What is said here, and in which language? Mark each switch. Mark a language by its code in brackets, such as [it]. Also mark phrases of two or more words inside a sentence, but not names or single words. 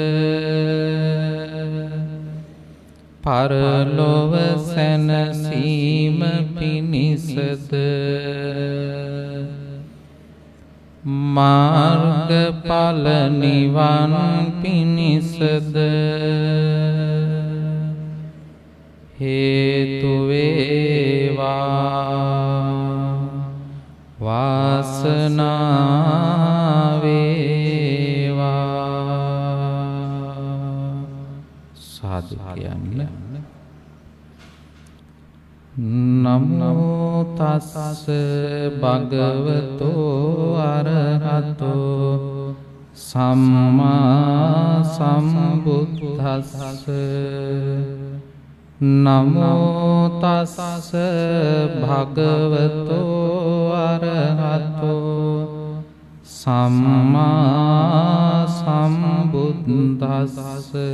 [si] පරලොව සැනසීම පිණිසද මාර්ගඵල නිවන් පිණිසද හේතු වේවා. වාසනාව වේවා. සාදු කියන්න. [pi] නමෝ තස්ස භගවතෝ අරහතෝ සම්මා සම්බුද්දස්ස. නමෝ තස්ස භගවතෝ අරහතෝ සම්මා සම්බුද්දස්ස.